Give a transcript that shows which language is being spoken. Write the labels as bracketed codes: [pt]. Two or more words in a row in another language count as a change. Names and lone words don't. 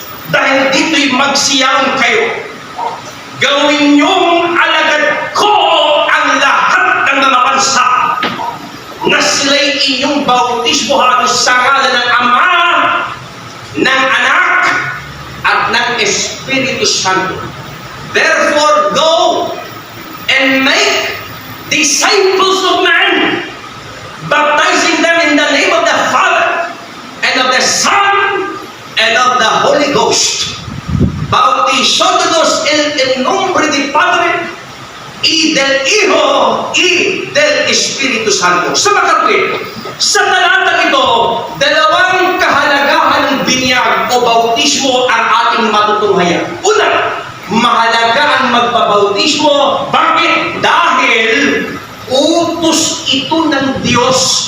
[tl] Dahil dito'y magsiyaon kayo. Gawin niyong alagad ko ang lahat ng mga bansa na sila'y inyong bautismohan sa ngalan ng Ama, ng Anak, at ng Espiritu Santo. [en] Therefore, go and make disciples of men, baptizing them in the name of the Father, and of the Son, and of the Holy Ghost. [es] Bautizándonos en el nombre del Padre, y del Hijo, y del Espiritu Santo. [tl] Sa makatwid, sa talatang ito, dalawang kahalagahan ng binyag o bautismo ang ating matutunghayan. Una, mahalaga ang magbabautismo. Bakit? Dahil utos ito ng Diyos.